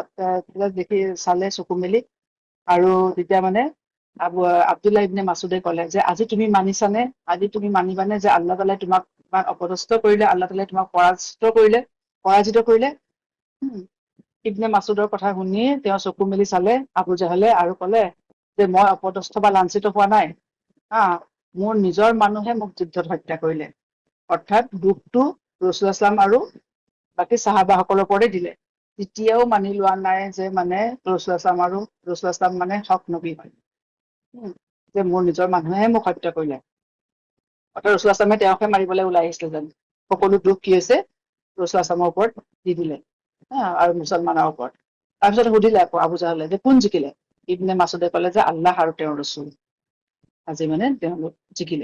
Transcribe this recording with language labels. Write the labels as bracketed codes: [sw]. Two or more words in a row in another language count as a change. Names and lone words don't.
[as] তেতিয়া দেখি চালে চকু মেলি, আৰু তেতিয়া মানে আব্দুল্লাহ ইবনে মাছুদে কলে যে আজি তুমি মানিছানে, আজি তুমি মানিবানে যে আল্লাহ তাআলাই তোমাক অপদস্থ কৰিলে, আল্লাহ তাআলাই তোমাক পৰাজিত কৰিলে। ইবনে মাছুদৰ কথা শুনি তেওঁ চকু মেলি চালে আবু জাহেলে আৰু কলে যে মই অপদস্থ বা লাঞ্ছিত হোৱা নাই, হা মোৰ নিজৰ মানুহে মোক যুদ্ধত হত্যা কৰিলে। অৰ্থাৎ দুখটো ৰাছূলুল্লাহ [ar] صلى الله عليه وسلم [as] আৰু বাকী চাহাবাসকলৰ ওপৰতে দিলে। তেতিয়াও মানি লোৱা নাই যে মানে ৰাছূলুল্লাহ [ar] صلى الله عليه وسلم [as] আৰু ৰাছূলুল্লাহ [ar] صلى الله عليه وسلم [as] মানে হক নবী হয়। যে মোৰ নিজৰ মানুহে মোক হত্যা কৰিলে। অৰ্থাৎ ৰাছূলুল্লাহ [ar] صلى الله عليه وسلم [as] তেওঁকহে মাৰিবলৈ ওলাই আহিছিলে যেন। সকলো দুখ কি হৈছে ৰাছূলুল্লাহ [ar] صلى الله عليه وسلم [as] ওপৰত দি দিলে, আৰু মুছলমানৰ ওপৰত। তাৰপিছত সুধিলে আকৌ আবু জাহেলে যে কোন জিকিলে? ইবনে মাছুদে কলে যে আল্লাহ আৰু তেওঁৰ ৰছুল, আজি মানে তেওঁলোক জিকিলে।